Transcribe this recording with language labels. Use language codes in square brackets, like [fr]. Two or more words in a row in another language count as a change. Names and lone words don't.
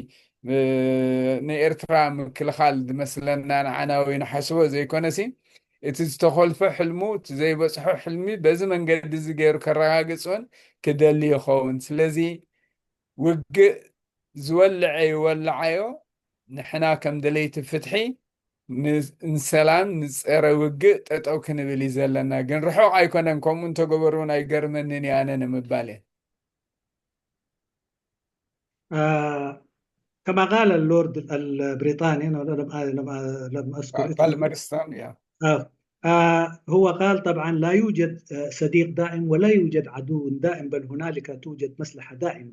[ti] ንኤርትራ ምክልኻል ዝመስለና ንዓናዊ ንሓስቦ ዘይኮነሲ እቲ ዝተኸልፈ ሕልሙ እቲ ዘይበፅሖ ሕልሚ በዚ መንገዲ እዚ ገይሩ ከረጋግፅን ክደሊ ይኸውን ስለዚ ውግእ ዝወልዐ ይወልዓዮ ንሕና ከም ደለይቲ ፍትሒ ንሰላም ንፀረ ውግእ ጠጠው ክንብል እዩ ዘለና ግን ርሑቕ ኣይኮነን ከምኡ እንተገበሩን ኣይገርመንን ኣነ ንምባል እየ [ar] كما قال اللورد البريطاني، أنا لم أذكر بالمرستون هو قال طبعا لا يوجد صديق دائم ولا يوجد عدو دائم، بل هنالك توجد مصلحة دائمة.